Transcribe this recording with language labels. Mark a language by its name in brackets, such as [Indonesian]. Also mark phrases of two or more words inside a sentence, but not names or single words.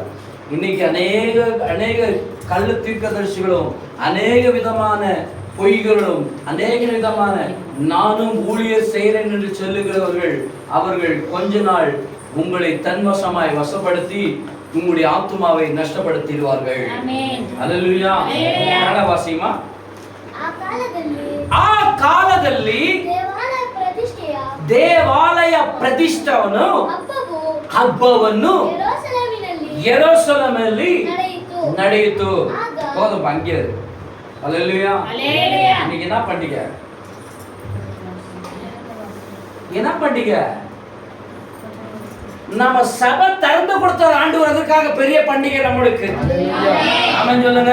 [Tamil] இன்னைக்கு அநேக கள்ள தீர்க்கதரிசிகளும் அநேக விதமான பொய்களும் அநேக விதமான நானும் ஊழியர் செய்கிறேன் என்று சொல்லுகிறவர்கள் அவர்கள் கொஞ்ச நாள் உங்களை தன்வசமாய் வசப்படுத்தி உங்களுடைய ஆத்துமாவை நஷ்டப்படுத்திடுவார்கள். அல்லேலூயா. வாசிமா. [Kannada] ಆ ಕಾಲದಲ್ಲಿ ದೇವಾಲಯ ಪ್ರತಿಷ್ಠೆಯನ್ನು ಹಬ್ಬವನ್ನು ಯೆರೂಸಲೇಮಿನಲ್ಲಿ ನಡೆಯಿತು. [Tamil] போதும் பங்கே. அல்லேலூயா. இன்னைக்கு என்ன பண்டிகை? என்ன பண்டிகை? நம்ம சபை திறந்து கொடுத்த ஆண்டவர் அதுக்காக பெரிய பண்டிகை நம்மளுக்கு. ஆமென் சொல்லுங்க.